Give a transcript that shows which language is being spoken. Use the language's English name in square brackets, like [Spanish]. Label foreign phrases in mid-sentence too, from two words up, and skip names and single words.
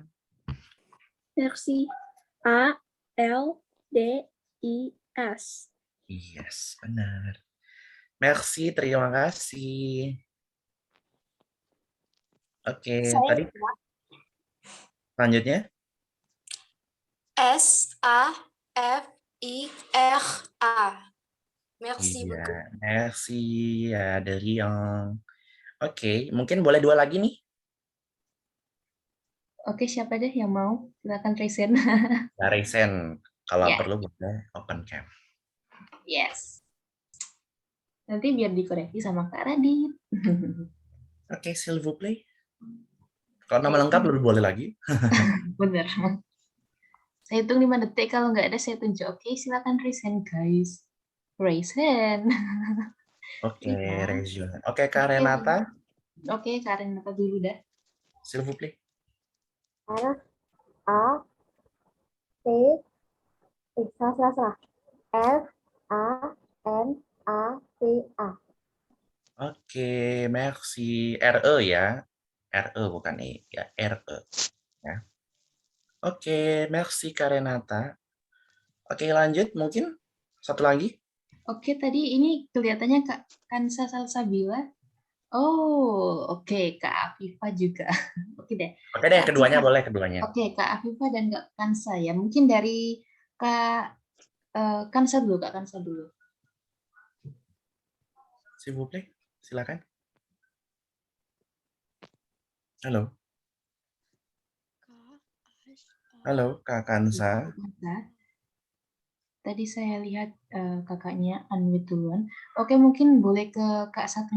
[Indonesian] Merci. A, L, D, I, S. Yes, benar. Merci, terima kasih. Oke, tadi selanjutnya S A F I R A. Merci iya, beaucoup. merci ya dari yang. Oke, mungkin boleh dua lagi nih. Oke, siapa deh yang mau? Silakan [English] raise hand. [Indonesian] Dari Sen, kalau Ya. perlu boleh [English] open cam. [Indonesian] Yes. Nanti biar dikoreksi sama Kak Radit. Oke, [French] s'il vous plaît. [Indonesian] Kalau nama lengkap lebih boleh lagi. Bener. Saya hitung 5 detik, kalau nggak ada saya tunjuk. Oke, silakan [English] raise hand, [Indonesian] guys. [English] Raise hand. [Indonesian] Oke, Iya. Region. Oke, Kak Renata. Oke, Karen apa dulu dah? [French] S'il vous plaît. [Indonesian] R A T salah. R A N A T A. Oke, merci. RE ya. RE bukan E, ya RE. Ya. Oke, merci Karenata. Oke, lanjut mungkin satu lagi. Oke, tadi ini kelihatannya Kak Kansa Salsabila. Oh, oke, Kak Afifa juga. Oke deh. Oke deh, Kak keduanya Afifa. boleh keduanya. Oke, Kak Afifa dan Kak Kansa ya. Mungkin dari Kak Kansa dulu, Kak Kansa dulu. [French] S'il vous plaît, [Indonesian] silakan. Halo, halo Kak Kansa. Kansa. Tadi saya lihat kakaknya unmute duluan. Oke, mungkin boleh ke Kak satunya